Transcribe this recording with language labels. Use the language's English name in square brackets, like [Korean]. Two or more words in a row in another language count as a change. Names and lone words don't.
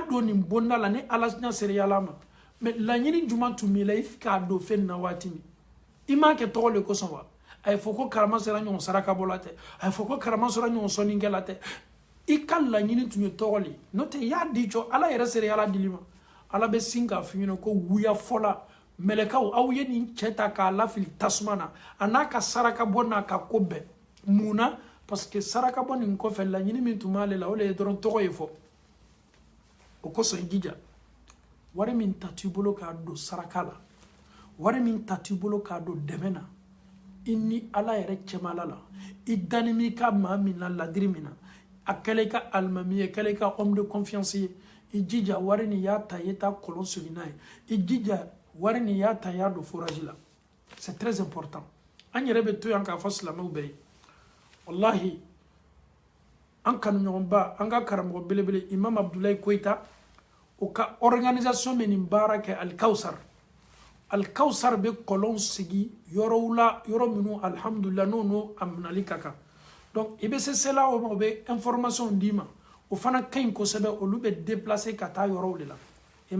[Bambara] don nin bonda la ni Ala ɲɛ sera yala ma mais laɲini jumɛn tun b'i la i k'a don fɛn na waati min i m'a kɛ tɔgɔ de kosɔn wa a ye fɔ ko karama sera ɲɔgɔn saraka bɔla tɛ a ye fɔ ko karama sera ɲɔgɔn sɔnnikɛla tɛ i ka laɲini tun ye tɔgɔ le n'o tɛ i y'a di jɔ Ala yɛrɛ sera yala dili ma Ala bɛ sin k'a f'i ɲɛna ko wuya fɔla mɛlɛkaw aw ye nin cɛ ta k'a lafili tasuma na a n'a ka saraka bɔ n'a ka ko bɛɛ mun na [French] parce que [Bambara] saraka bɔ nin kɔfɛ laɲini min tun b'ale la o le ye dɔrɔn tɔgɔ ye fɔ o kosɔn i jija wari min ta t'i bolo k'a don saraka la wari min ta t'i bolo k'a don dɛmɛ na i ni Ala yɛrɛ cɛmala la i dani mi ka maa min na ladiri min na a kɛla i ka alimami ye kɛla i ka [French] homme de confiance [Bambara] ye i jija wari nin y'a ta i ye taa kɔlɔn sigi n'a ye i jija wari nin y'a ta y'a don forage la [French] c'est très important [Bambara] an yɛrɛ bɛ to yan k'a fɔ silamɛw bɛɛ ye wallahi an kanuɲɔgɔnba an ka karamɔgɔ belebele Imam Abdulayi Koyita o ka organisation bɛ nin baara kɛ Al-Kawsar bɛ kɔlɔn sigi yɔrɔw la yɔrɔ minnu alhamdulillah n'o a minɛli ka kan donc i bɛ se sela o ma o bɛ information d'i ma o fana ka ɲi kosɛbɛ olu bɛ déplacer ka taa yɔrɔw de la